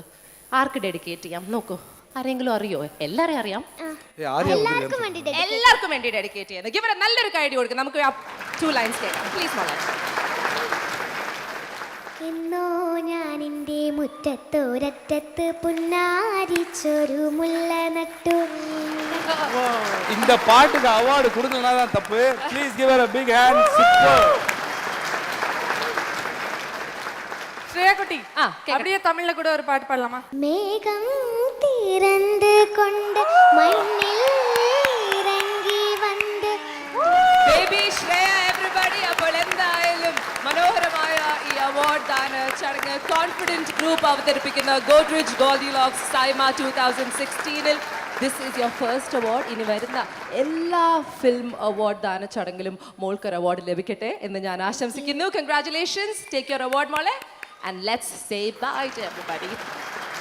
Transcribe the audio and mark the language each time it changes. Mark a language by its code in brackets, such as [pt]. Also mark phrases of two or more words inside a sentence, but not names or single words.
[ml] ആർക്ക് ഡെഡിക്കേറ്റ് ചെയ്യാം? നോക്കൂ, ആരെങ്കിലും അറിയോ? എല്ലാവരെയും അറിയാം. എല്ലാവർക്കും വേണ്ടി ഡെഡിക്കേറ്റ് ചെയ്യുന്നത്. ഇവിടെ നല്ലൊരു കൈഡി കൊടുക്കും. നമുക്ക് 2 ലൈൻസ് കേൾക്കാം പ്ലീസ് മോളെ. എന്നോ ഞാൻ എൻ്റെ മുറ്റത്തോരറ്റത്ത് പുന്നാരിച്ചൊരു മുല്ല നട്ടു. [ta] இந்த பாட்டுக்கு அவார்டு கொடுக்கலனா தான் தப்பு. [en] please give her a big hand. [ta] ஸ்ரேயாக்குட்டி, அப்படியே தமிழ்ல கூட ஒரு பாட்டு பாடலாமா? மேகம் திறந்து கொண்டு மண்ணில் இறங்கி வந்து [en] baby Shreya everybody. [ml] അപ്പോൾ എന്തായാലും മനോഹരമായ ഈ അവാർഡ് ദാന ചടങ്ങ് കോൺഫിഡന്റ് ഗ്രൂപ്പ് അവതരിപ്പിക്കുന്ന ഗോദ്രേജ് ഗോൾഡിലോക്സ് സൈമ 2016-ൽ [en] this is your first award. [ml] ഇനി വരുന്ന എല്ലാ [en] film award [ml] ദാന ചടങ്ങിലും മോൾക്ക് ഒരു അവാർഡ് ലഭിക്കട്ടെ എന്ന് ഞാൻ ആശംസിക്കുന്നു. [en] congratulations. take your award മോളെ. And let's say bye to everybody.